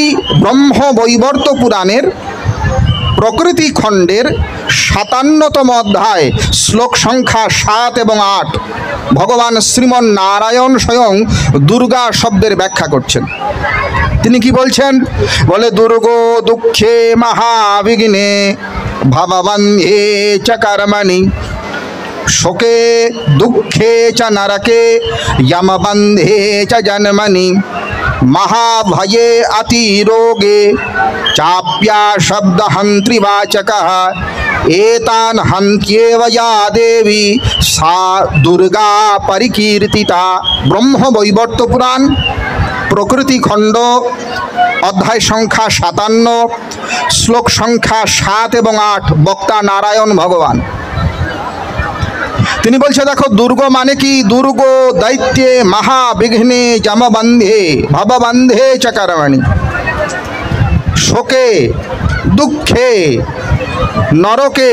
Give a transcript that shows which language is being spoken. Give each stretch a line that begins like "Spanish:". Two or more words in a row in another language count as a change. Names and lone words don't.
Bangla: ব্রহ্ম বৈবর্ত পুরাণের প্রকৃতি খণ্ডের ৫৭তম অধ্যায় শ্লোক সংখ্যা ৭ এবং ৮ ভগবান শ্রীমন নারায়ণ স্বয়ং দুর্গা শব্দের ব্যাখ্যা করছেন। তিনি কি বলছেন? বলে
Sanskrit: দুর্গো দুঃখে মহাবিঘ্নে ভববন্ধে চ কর্মণি শোকে দুঃখে চ নরকে যমবন্ধে চ জন্মনি महाभये अतिरोगे चाप्या शब्द हंत्रिवाचकः एतान् हन्त्येव या देवी सा दुर्गा परिकीर्तिता।
Bangla: ब्रह्म বৈবর্ত পুরাণ প্রকৃতি খণ্ড অধ্যায় সংখ্যা ৫৭ শ্লোক সংখ্যা ৭ এবং ৮ বক্তা নারায়ণ ভগবান। তিনি বলছে দেখো দুর্গ মানে কি?
Sanskrit: দুর্গ দৈত্যে মহাবিঘ্নে যমবন্ধে ভববন্ধে চ কর্মণি শোকে দুঃখে নরকে।